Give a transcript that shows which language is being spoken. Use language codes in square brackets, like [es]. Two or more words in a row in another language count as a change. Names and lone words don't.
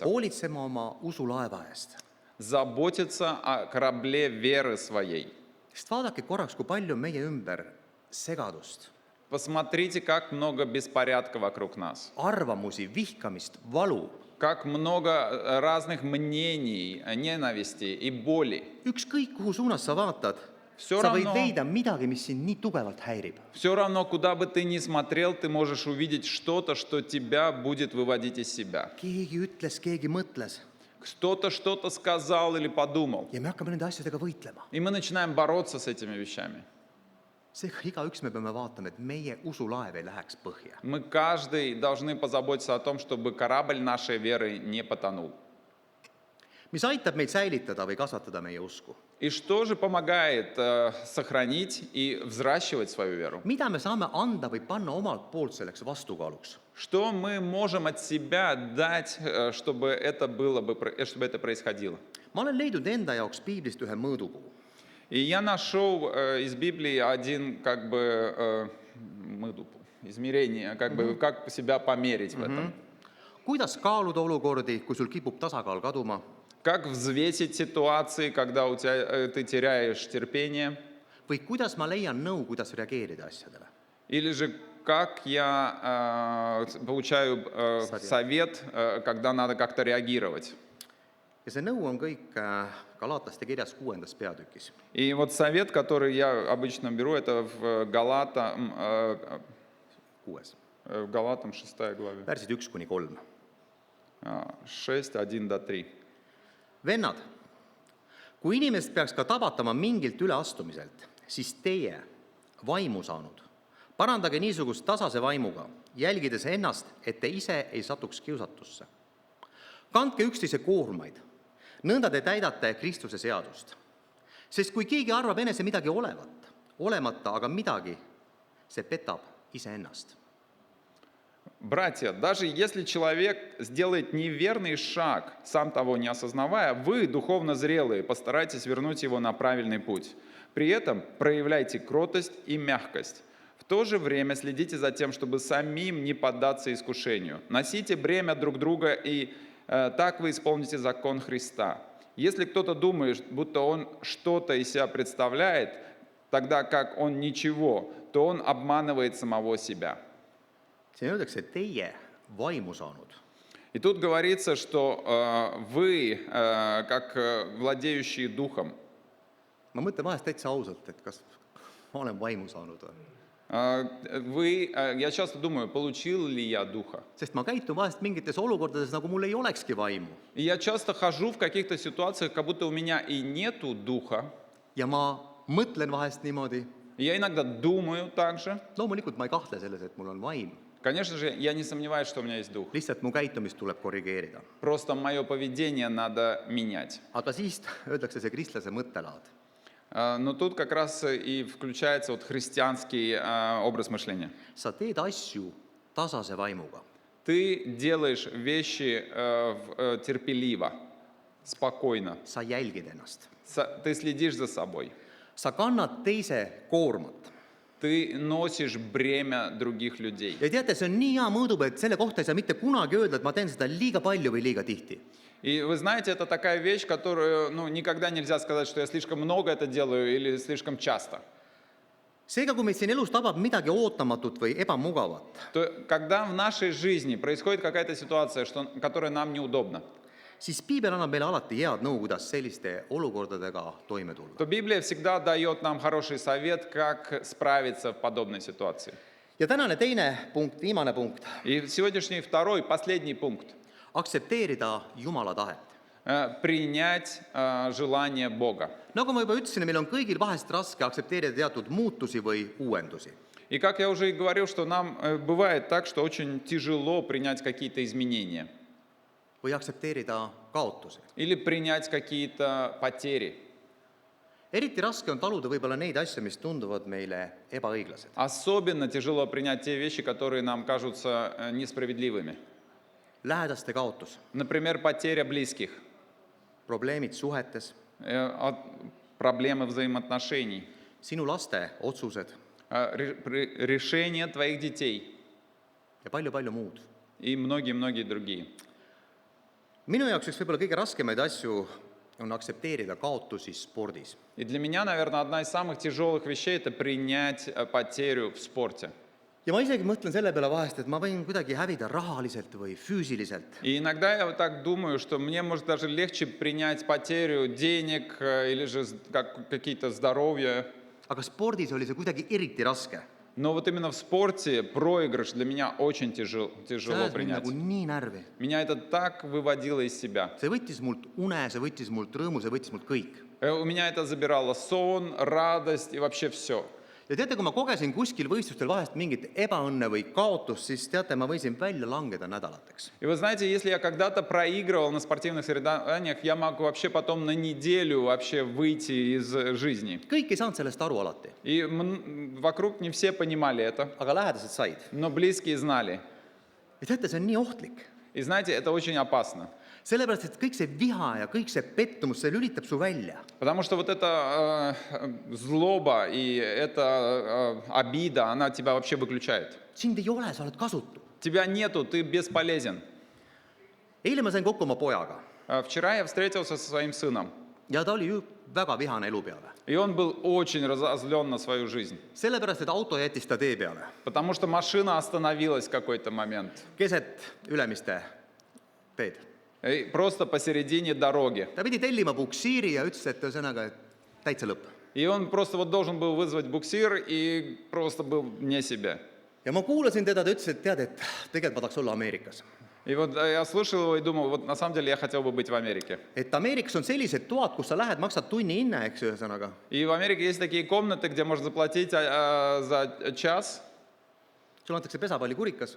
[et] hoolitsema oma usulaeva eest. [ru] Заботиться о корабле веры своей. [et] sest vaadake korraks, kui palju on meie ümber segadust, [ru] Посмотрите, как много беспорядка вокруг нас. [et] arvamusi, vihkamist, valu. [ru] Как много разных мнений, ненависти и боли. [et] ükskõik kuhu suunas sa vaatad, [ru] Все [et] sa võid [ru] равно, [et] leida midagi, mis sind nii tugevalt häirib. [ru] все равно, куда бы ты ни смотрел, ты можешь увидеть что-то, что тебя будет выводить из себя. [et] keegi ütles, keegi mõtles [ru] Кто-то что-то сказал или подумал. [et] ja me hakkame nende asjadega võitlema. [ru] И мы начинаем бороться с этими вещами. [et] seega igaüks me peame vaatama, et meie usulaev ei läheks põhja. [ru] Мы каждый должны позаботиться о том, чтобы корабль нашей веры не потонул. [et] mis aitab meil säilitada või kasvatada meie usku? [ru] И что же помогает сохранить и взращивать свою веру? [et] mida me saame anda või panna omalt poolt selleks vastukaaluks? [ru] Что мы можем от себя дать, чтобы это чтобы это происходило? [et] ma olen leidnud enda jaoks piiblist ühe mõõdupuu. [ru] И я нашел из Библии один измерение, как себя померить в этом. [et] kuidas kaaluda olukordi, kui sul kipub tasakaal kaduma? [ru] Как взвесить ситуации, когда ты теряешь терпение? [et] või kuidas ma leian nõu, kuidas reageerida asjadele? [ru] Или же как я получаю совет, когда надо как-то реагировать? [et] ja see nõu on kõik Galatlaste kirjas 6. peatükis. [ru] И вот совет, который я обычно беру, это в Галатам 6 главе. [et] värsid 1-3. 6, 1-3. vennad, kui inimest peaks ka tabatama mingilt üleastumiselt, siis teie, vaimu saanud, parandage niisugust tasase vaimuga, jälgides ennast, et te ise ei satuks kiusatusse. kandke üksteise koormaid, nõnda te täidate Kristuse seadust. Sest kui keegi arvab enese midagi olemata, aga midagi, see petab iseennast. [ru] Братья, даже если человек сделает неверный шаг, сам того не осознавая, вы, духовно зрелые, постарайтесь вернуть его на правильный путь. При этом проявляйте кротость и мягкость. В то же время следите за тем, чтобы самим не поддаться искушению. Носите бремя друг друга, и так вы исполните закон Христа. Если кто-то думает, будто он что-то из себя представляет, тогда как он ничего, то он обманывает самого себя. [et] siin öeldakse, teie vaimu saanud. [ru] И тут говорится, что вы, как владеющие духом, [et] ma mõtlen vahest täitsa ausalt, et kas ma olen vaimu saanud või? [ru] я часто думаю, получил ли я духа. [et] Sest ma käitun vahest mingites olukordades, nagu mul ei olekski vaimu. [ru] И я часто хожу в каких-то ситуациях, как будто у меня и нету духа. [et] ja ma mõtlen vahest niimoodi. [ru] И я иногда думаю так же. [et] loomulikult ma ei kahtle selles, et mul on vaim. [ru] Конечно же, я не сомневаюсь, что у меня есть дух. [et] lihtsalt mu käitumist tuleb korrigeerida. [ru] Просто мое поведение надо менять. [et] aga siis öeldakse see kristlase mõttelaad. [ru] Но тут как раз и включается вот христианский образ мышления. [et] sa teed asju tasase vaimuga. [ru] Ты делаешь вещи терпеливо, спокойно. [et] sa jälgid ennast. [ru] Ты следишь за собой. [et] sa kannad teise koormat. [ru] Ты носишь бремя других людей. [et] ja teate, see on nii hea mõõdupuu, et selle kohta ei saa mitte kunagi öelda, et ma teen seda liiga palju või liiga tihti. [ru] И вы знаете, это такая вещь, которую никогда нельзя сказать, что я слишком много это делаю или слишком часто. [et] seega, kui meid siin elus tabab midagi ootamatut või ebamugavat, [ru] То, когда в нашей жизни происходит какая-то ситуация, которая нам неудобна, [et] siis piibel annab meile alati head nõu, kuidas selliste olukordadega toime tulla. [ru] то Библия всегда дает нам хороший совет, как справиться в подобной ситуации. [et] ja tänane teine punkt, viimane punkt, [ru] И сегодняшний второй, последний пункт. [et] aktsepteerida Jumala tahet. [ru] Принять желание Бога. [et] nagu ma juba ütlesin, meil on kõigil vahest raske aktsepteerida teatud muutusi või uuendusi. [ru] И как я уже и говорил, что нам бывает так, что очень тяжело принять какие-то изменения. [et] või aktsepteerida kaotusi. [ru] Или принять какие-то потери. [et] eriti raske on taluda võib-olla neid asju, mis tunduvad meile ebaõiglased. [ru] Особенно тяжело принять те вещи, которые нам кажутся несправедливыми. [et] lähedaste kaotus, [ru] Например, потеря близких, [et] probleemid suhetes, [ru] проблемы взаимоотношений, [et] sinu laste otsused [ru] решение твоих детей [et] ja palju-palju muud. [ru] и многие-многие другие. [et] minu jaoks üks võib-olla kõige raskemaid asju on aktsepteerida kaotusi spordis. [ru] И для меня, наверное, одна из самых тяжелых вещей – это принять потерю в спорте. [et] ja ma isegi mõtlen selle peale vahest, et ma võin kuidagi hävida rahaliselt või füüsiliselt. [ru] И иногда я вот так думаю, что мне может даже легче принять потерю денег или же какие-то здоровья. [et] Aga spordis oli see kuidagi eriti raske. [ru] Но вот именно в спорте проигрыш для меня очень [et] See [ru] тяжело [et] ajas mind [ru] принять. [et] nagu nii närvi. [ru] Меня это так выводило из себя. [et] See võttis mult une, see võttis mult rõõmu, see võttis mult kõik. [ru] У меня это забирало сон, радость и вообще все. [et] Ja teate, kui ma kogesin kuskil võistlustel vahest mingit ebaõnne või kaotust, siis teate, ma võisin välja langeda nädalateks. [ru] И вы знаете, если я когда-то проигрывал на спортивных соревнованиях, я могу вообще потом на неделю вообще выйти из жизни. [et] Kõik ei saanud sellest aru alati, [ru] И вокруг не все понимали это, [et] aga lähedased said. [ru] но близкие знали. [et] Ja teate, see on nii ohtlik. [ru] И знаете, это очень опасно. [et] Sellepärast, et kõik see viha ja kõik see pettumus, see lülitab su välja. [ru] Потому что вот эта злоба и эта обида, она тебя вообще выключает. [et] Sind ei ole, sa oled kasutu. [ru] Тебя нету, ты бесполезен. [et] Eile ma sain kokku oma pojaga [ru] Вчера я встретился со своим сыном, [et] ja ta oli ju väga vihane elu peale. [ru] и он был очень разозлен на свою жизнь. [et] Sellepärast, et auto jättis ta tee peale, [ru] Потому что машина остановилась в какой-то момент. [et] keset Ülemiste teed. [ru] И просто посередине дороги. [et] Ta pidi tellima buksiiri ja ütles, et ühesõnaga, et täitsa lõpp. [ru] И он просто вот должен был вызвать буксир и просто был вне себя. [et] Ja ma kuulasin teda, ta ütles, et tead, et tegelikult ma tahaks olla Ameerikas. [ru] И вот я слушал его и думал, вот на самом деле я хотел бы быть в Америке. [et] Et Ameerikas on sellised toad, kus sa lähed, maksad tunni hinna, eks ühesõnaga. [ru] И в Америке есть такие комнаты, где можно заплатить за час. [et] Sul antakse pesapallikurikas